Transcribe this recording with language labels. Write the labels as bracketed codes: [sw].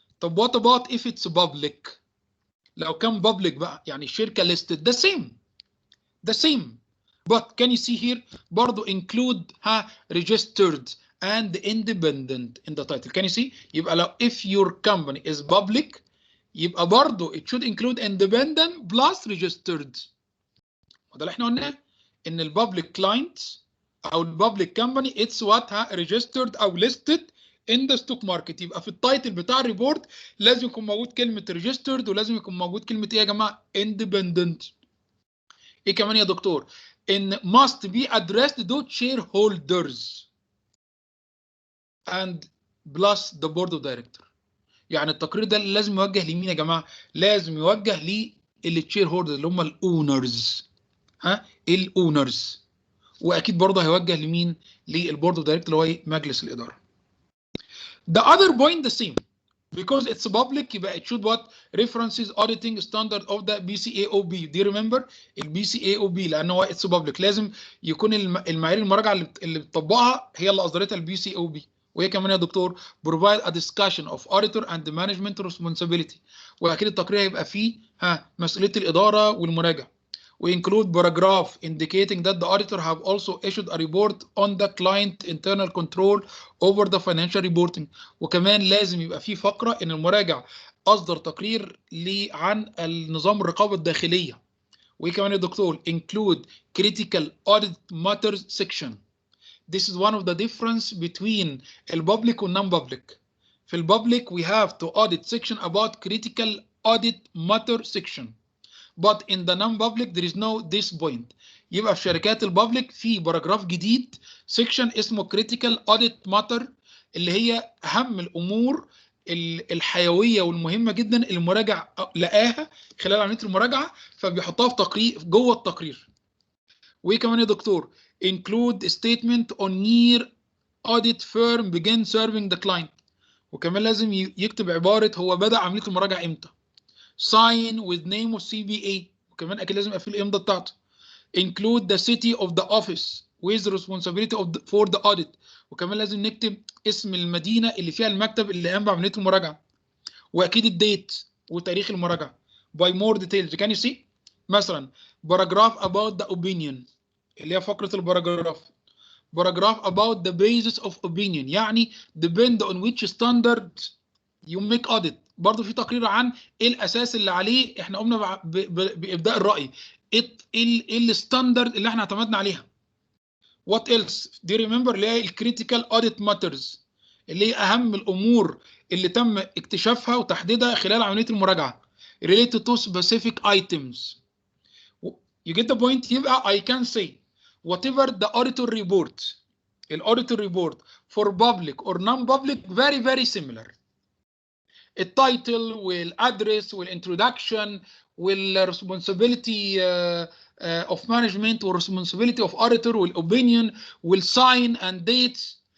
[en] طب what about if it's public؟ [ar] لو كان [en] public [ar] بقى يعني الشركة [en] listed the same. But can you see here برضو include registered and independent in the title. Can you see؟ [ar] يبقى لو [en] if your company is public يبقى برضو it should include independent plus registered. [ar] وده اللي احنا قلناه ان البابليك كلاينت او البابليك كمباني اتس وات registered او [en] listed in the stock market. [ar] يبقى في التايتل بتاع الريبورت لازم يكون موجود كلمه registered ولازم يكون موجود كلمه ايه يا جماعه؟ independent. ايه كمان يا دكتور؟ [en] ان must be addressed to shareholders and plus the board of director. [ar] يعني التقرير ده لازم يوجه لمين يا جماعه؟ لازم يوجه للشير هولدرز اللي هم الاونرز. الاونرز. واكيد برضه هيوجه لمين؟ للبورد اوف دايركتور اللي هو مجلس الاداره. [en] The other point the same because it's public يبقى it should what references auditing standard of the BCAOB. دي remember [ar] ال BCAOB لان هو it's public لازم يكون المعايير المراجعه اللي بتطبقها هي اللي اصدرتها ال BCAOB. وهي كمان يا دكتور [en] provide a discussion of auditor and management responsibility. [ar] واكيد التقرير هيبقى فيه مسؤوليه الاداره والمراجع. [en] We include paragraph indicating that the auditor have also issued a report on the client internal control over the financial reporting. [ar] وكمان لازم يبقى في فقرة ان المراجع اصدر تقرير عن النظام الرقابة الداخلية. وكمان يا دكتور [en] include critical audit matters section. This is one of the difference between البابليك والنون-public. [ar] في البابليك [en] we have to audit section about critical audit matter section. But in the non-public there is no this point. [ar] يبقى في شركات البابليك في باراجراف جديد سيكشن اسمه critical audit matter اللي هي اهم الامور الحيويه والمهمه جدا اللي المراجع لقاها خلال عمليه المراجعه فبيحطها في تقرير جوه التقرير. [en] وايه كمان يا doctor? include statement on year audit firm begin serving the client. [ar] وكمان لازم يكتب عباره هو بدأ عمليه المراجعه امتى. [en] sign with name of CBA. [ar] وكمان اكيد لازم يبقى فيه الامضه بتاعته. [en] include the city of the office with responsibility for the audit. [ar] وكمان لازم نكتب اسم المدينه اللي فيها المكتب اللي قام بعمليه المراجعه. واكيد الديت وتاريخ المراجعه. [en] by more details. can you see مثلا paragraph about the opinion [ar] اللي هي فقره الباراجراف. [en] paragraph about the basis of opinion يعني depend on which standard you make audit. [ar] برضه في تقرير عن ايه الاساس اللي عليه احنا قمنا بابداء الراي. ايه الستاندرد اللي احنا اعتمدنا عليها. [en] What else؟ [ar] دي ريمبر اللي هي الكريتيكال اوديت ماترز اللي هي اهم الامور اللي تم اكتشافها وتحديدها خلال عمليه المراجعه. [en] related to specific items. You get the point؟ [ar] يبقى [en] I can say whatever the auditor report الauditor report for public or non-public very very similar. التايتل والادرس والانترودكشن والresponsibility of management والresponsibility of auditor والopinion والsign and dates.